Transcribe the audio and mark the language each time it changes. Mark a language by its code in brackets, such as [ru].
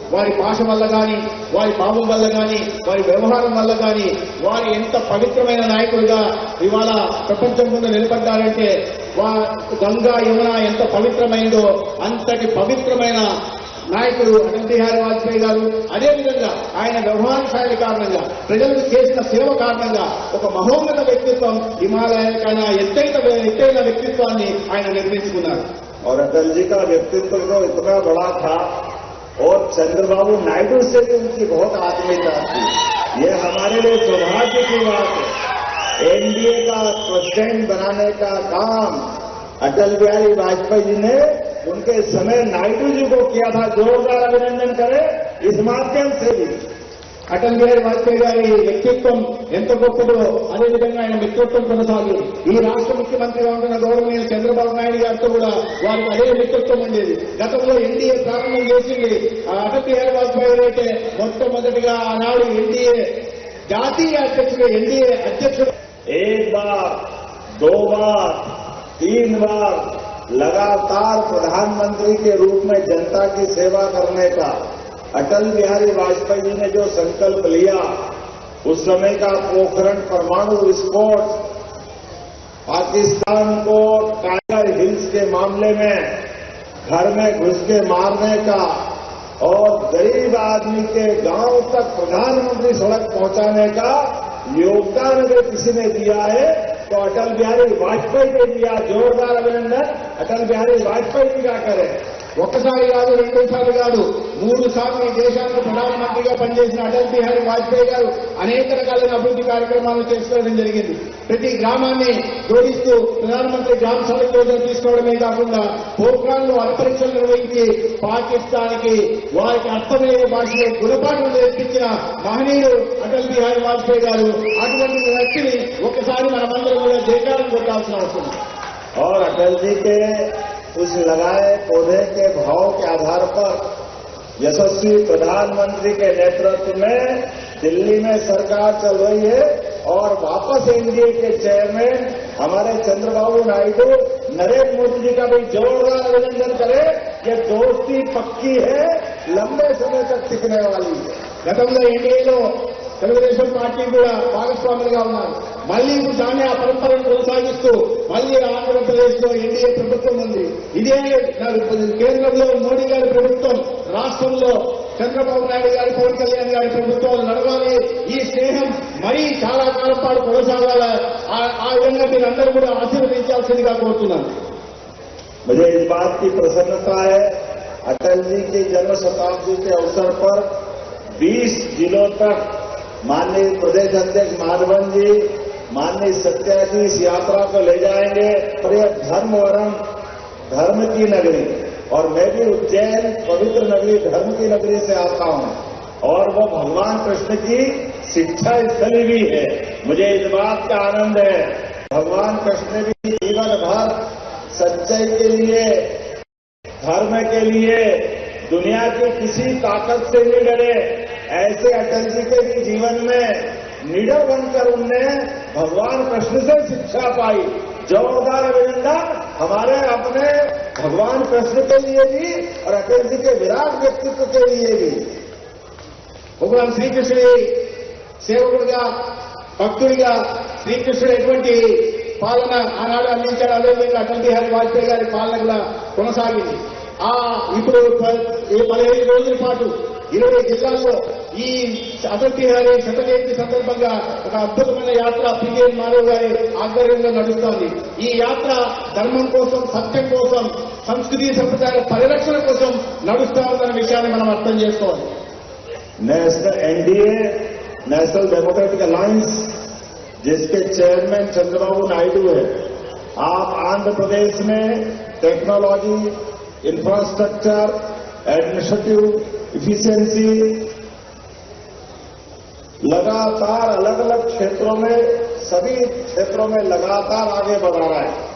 [te] వారి భాష వల్ల కానీ, వారి భావం వల్ల కానీ, వారి వ్యవహారం వల్ల కానీ వారు ఎంత పవిత్రమైన నాయకులుగా ఇవాళ ప్రపంచం ముందు నిలబడ్డారంటే, గంగా యమున ఎంత పవిత్రమైందో అంతటి పవిత్రమైన నాయకుడు అటల్ బిహారీ వాజ్పేయి గారు అదేవిధంగా ఆయన వ్యవహార శైలి కారణంగా ప్రజలకు చేసిన సేవ కారణంగా ఒక మహోన్నత వ్యక్తిత్వం హిమాలయాల కన్నా ఎత్తైన వ్యక్తిత్వాన్ని ఆయన నిర్మించుకున్నారు. [hi] और अटल जी का व्यक्तित्व तो इतना बड़ा था और चंद्रबाबू नायडू से भी उनकी बहुत आत्मीयता थी. ये हमारे लिए सौभाग्य की बात है. एनडीए का प्रेसिडेंट बनाने का काम अटल बिहारी वाजपेयी जी ने उनके समय नायडू जी को किया था. जोरदार अभिनंदन करें इस माध्यम से भी. [te] అటల్ బిహారీ వాజ్పేయి గారి వ్యక్తిత్వం ఎంత గొప్పదో అదేవిధంగా ఆయన మిత్రత్వం కొనసాగి ఈ రాష్ట్ర ముఖ్యమంత్రిగా ఉంటున్న గౌరవనీయ చంద్రబాబు నాయుడు గారితో కూడా వారికి అదే మిత్రత్వం ఉండేది. గతంలో ఎన్డీఏ ప్రారంభం చేసింది అటల్ బిహారీ వాజ్పేయి గారు అయితే మొట్టమొదటిగా ఆనాడు ఎన్డీఏ జాతీయ అధ్యక్షుడు ఎన్డీఏ అధ్యక్షుడు. [hi] एक बार, दो बार, 3 बार लगातार प्रधानमंत्री के रूप में जनता की सेवा करने का अटल बिहारी वाजपेयी जी ने जो संकल्प लिया, उस समय का पोखरण परमाणु विस्फोट, पाकिस्तान को टाइगर हिल्स के मामले में घर में घुस के मारने का और गरीब आदमी के गांव तक प्रधानमंत्री सड़क पहुंचाने का योगदान अगर किसी ने दिया है तो अटल बिहारी वाजपेयी ने दिया. जोरदार अभिनंदन अटल बिहारी वाजपेयी जी का करें. [te] ఒక్కసారి కాదు, రెండోసారి కాదు, 3 సార్లు ఈ దేశానికి ప్రధానమంత్రిగా పనిచేసిన అటల్ బిహారీ వాజ్పేయి గారు అనేక రకాలైన అభివృద్ధి కార్యక్రమాలు చేసుకోవడం జరిగింది. ప్రతి గ్రామాన్ని జోడిస్తూ ప్రధానమంత్రి గ్రామ సడక్ యోజన తీసుకోవడమే కాకుండా పోఖ్రాన్లో అణుపరీక్షలు నిర్వహించి పాకిస్తాన్కి వారికి అర్థమయ్యే భాషలో గుణపాఠం నేర్పించిన మహనీయుడు అటల్ బిహారీ వాజ్పేయి గారు. అటువంటి వ్యక్తిని ఒకసారి మనమందరం కూడా జయకారం కొట్టాల్సిన అవసరం. [hi] और अटल जी के उस लगाए पौधे के भाव के आधार पर यशस्वी प्रधानमंत्री के नेतृत्व में दिल्ली में सरकार चल रही है और वापस एनडीए के चेयरमैन हमारे चंद्रबाबू नायडू, नरेंद्र मोदी जी का भी जोरदार अभिनंदन करें. ये दोस्ती पक्की है, लंबे समय तक टिकने वाली है. [te] గతంలో ఎన్డీఏలో తెలుగుదేశం పార్టీ కూడా భాగస్వాములుగా ఉన్నారు. మళ్లీ ఇప్పుడు దాన్ని ఆ పరంపరను కొనసాగిస్తూ మళ్లీ ఆంధ్రప్రదేశ్ లో ఎన్డీఏ ప్రభుత్వం ఉంది. ఇదే కేంద్రంలో మోడీ గారి ప్రభుత్వం, రాష్ట్రంలో చంద్రబాబు నాయుడు గారి, పవన్ కళ్యాణ్ గారి ప్రభుత్వాలు నడవాలి. ఈ స్నేహం మరీ చాలా కాలం పాటు కొనసాగాల. ఆ విధంగా మీరందరూ కూడా ఆశీర్వదించాల్సిందిగా కోరుతున్నాను. [hi] मुझे इस बात की प्रसन्नता है, अटल जी की जन्म शताब्दी के अवसर पर 20 जिलों तक माननीय प्रदेश अध्यक्ष माधवन जी, माननीय सत्या जी इस यात्रा को ले जाएंगे. और यह धर्म वरम धर्म की नगरी, और मैं भी उज्जैन पवित्र नगरी, धर्म की नगरी से आता हूं और वो भगवान कृष्ण की शिक्षा स्थली भी है. मुझे इस बात का आनंद है, भगवान कृष्ण भी जीवन भर सच्चाई के लिए, धर्म के लिए दुनिया की किसी ताकत से नहीं डरे. ऐसे अटल जी के भी जीवन में निडर बनकर उनने भगवान कृष्ण से शिक्षा पाई. जोरदार अभिनंदन हमारे अपने भगवान कृष्ण के लिए भी और अटल जी के विराट व्यक्तित्व के लिए भी. [te] భగవాన్ శ్రీకృష్ణుడి సేవకుడిగా, భక్తుడిగా శ్రీకృష్ణుడు ఎటువంటి పాలన ఆనాడు అందించాడు, అదేవిధంగా అటల్ బిహారీ వాజ్పేయి గారి పాలన కూడా కొనసాగింది. ఇప్పుడు 15 రోజుల పాటు 20 జిల్లాల్లో ఈ అటల్ బిహారీ శత జయంతి సందర్భంగా ఒక అద్భుతమైన యాత్ర పిఎన్ మాధవ్ గారి ఆధ్వర్యంలో నడుస్తోంది. ఈ యాత్ర ధర్మం కోసం, సత్యం కోసం, సంస్కృతి సంప్రదాయాల పరిరక్షణ కోసం నడుస్తా ఉందన్న విషయాన్ని మనం అర్థం చేసుకోవాలి. [hi] National NDA, national democratic alliance, जिसके चेयरमैन चंद्रबाबू नायडू है, आप आंध्र प्रदेश में टेक्नोलॉजी, इंफ्रास्ट्रक्चर, एडमिनिस्ट्रेटिव इफिशिएंसी लगातार अलग अलग क्षेत्रों में, सभी क्षेत्रों में लगातार आगे बढ़ रहा है.